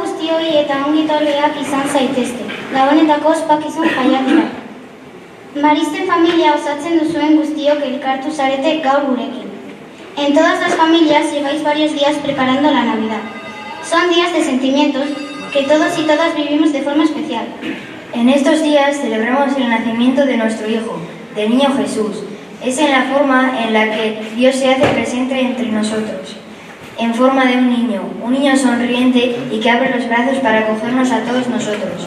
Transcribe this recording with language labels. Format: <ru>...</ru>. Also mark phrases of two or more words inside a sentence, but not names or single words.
<eu>guztioi eta ongi etorriak izan zaitezte. Gabonetako ospakizun jaialdira. Maristen familia osatzen duzuen guztiok elkartu zarete gaur gurekin.</eu> <es>En todas las familias lleváis varios días preparando la Navidad. Son días de sentimientos que todos y todas vivimos de forma especial. En estos días celebramos el nacimiento de nuestro Hijo, del Niño Jesús. Es en la forma en la que Dios se hace presente entre nosotros, en forma de un niño sonriente y que abre los brazos para acogernos a todos nosotros.</es>